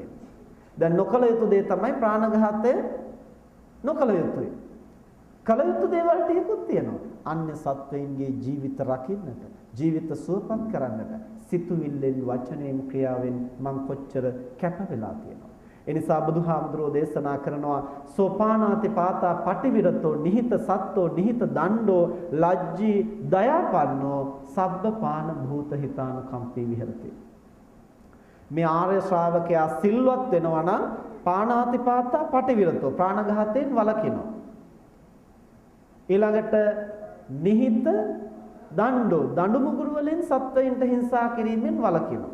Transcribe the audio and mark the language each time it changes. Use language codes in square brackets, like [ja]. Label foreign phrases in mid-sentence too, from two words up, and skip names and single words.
[si] දැන් නොකල යුතු දේ තමයි ප්‍රාණඝාතය නොකල යුතුයි. කල යුතු දේවල් ටිකකුත් තියෙනවා. අන්‍ය සත්වයින්ගේ ජීවිත රකින්නට, ජීවිත සුවපත් කරන්නට සිතුවිල්ලෙන්, වචනයෙන්, ක්‍රියාවෙන් මං කොච්චර කැප වෙලා තියෙනවා. එනිසා බුදුහාමුදුරෝ දේශනා කරනවා [pi] සෝපානාති පාතා පටිවිරතෝ නිහිත සත්තෝ නිහිත දණ්ඩෝ ලජ්ජී දයාපන්නෝ සබ්බ පාන භූත හිතාන කම්පී විහෙරති. [si] මේ ආර්ය ශ්‍රාවකයා සිල්වත් වෙනවා නම් [pi] පානාති පාතා පටිවිරතෝ [si] ප්‍රාණඝාතයෙන් වළකිනවා. ඊළඟට [pi] නිහිත දණ්ඩෝ [si] දඬු මුගුරු වලින් සත්වයින්ට හිංසා කිරීමෙන් වළකිනවා.